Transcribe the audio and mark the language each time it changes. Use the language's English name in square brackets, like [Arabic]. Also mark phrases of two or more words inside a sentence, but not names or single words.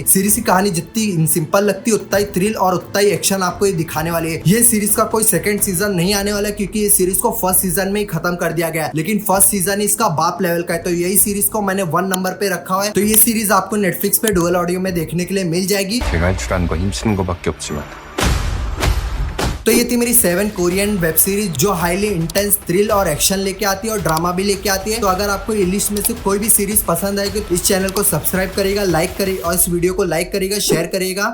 [Hindi] सीरीज की कहानी जितनी सिंपल लगती है उतना ही थ्रिल और उतना ही एक्शन आपको ये दिखाने वाली है। ये सीरीज का कोई [English] second season [Hindi] नहीं आने वाला क्योंकि ये सीरीज को [English] first season [Hindi] में ही खत्म कर दिया गया है, लेकिन [English] first season [Hindi] इसका बाप लेवल का है। तो यही सीरीज को मैंने 1 नंबर पे रखा हुआ है। तो ये सीरीज आपको नेटफ्लिक्स पे [English] dual audio [Hindi] में देखने के लिए मिल जाएगी। [Korean] 제가 할 줄 아는 건 힘쓰는 거밖에 없지만 [Hindi] तो ये थी मेरी 7 [English] Korean web series [Hindi] जो [English] highly intense thrill [Hindi] और एक्शन लेके आती है और ड्रामा भी लेके आती है। तो अगर आपको ये लिस्ट में से कोई भी सीरीज पसंद आएगी तो इस चैनल को सब्सक्राइब करेगा, लाइक करेगा और इस वीडियो को लाइक करेगा, शेयर करेगा।